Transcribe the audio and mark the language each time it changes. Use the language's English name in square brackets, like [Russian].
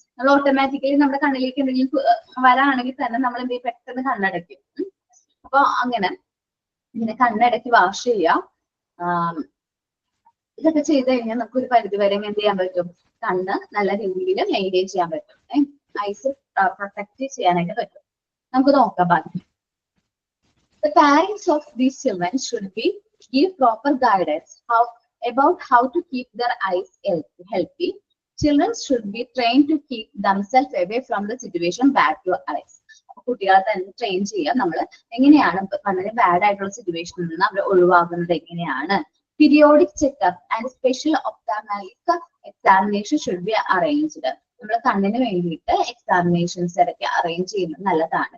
[Malayalam] നമ്മൾ ഓട്ടോമാറ്റിക്കലി നമ്മുടെ കണ്ണിലേക്ക് എന്തെങ്കിലും വരാണെങ്കിൽ തന്നെ നമ്മൾ എന്ത് ചെയ്യും, പെട്ടെന്ന് കണ്ണടയ്ക്കും. അപ്പൊ ഇങ്ങനെ കണ്ണടക്കി വാഷ് ചെയ്യാം. ഇതൊക്കെ ചെയ്ത് കഴിഞ്ഞാൽ നമുക്ക് ഒരു പരിധി വരെ എന്ത് ചെയ്യാൻ പറ്റും, കണ്ണ് നല്ല രീതിയിൽ മെയിൻറ്റെയിൻ ചെയ്യാൻ പറ്റും, ഐസ് പ്രൊട്ടക്ട് ചെയ്യാനായിട്ട് പറ്റും. നമുക്ക് നോക്കാം ബാക്കി. [English] The parents of these children should give proper guidance about how to keep their eyes healthy. Children should be trained to keep themselves away from the situation bad to eyes. [Malayalam] കുട്ടികളെ തന്നെ train ചെയ്യാം, നമ്മൾ എങ്ങനെയാണ് കണ്ണിന് bad ആയിട്ടുള്ള സിറ്റുവേഷനിൽ നിന്ന് അവർ ഒഴിവാകുന്നത് എങ്ങനെയാണ്. [English] Periodic checkup and special ophthalmic examination should be arranged. [Malayalam] നമ്മൾ കണ്ണിന് വേണ്ടിയിട്ട് എക്സാമിനേഷൻസ് ഇടയ്ക്ക് അറേഞ്ച് ചെയ്യുന്നത് നല്ലതാണ്.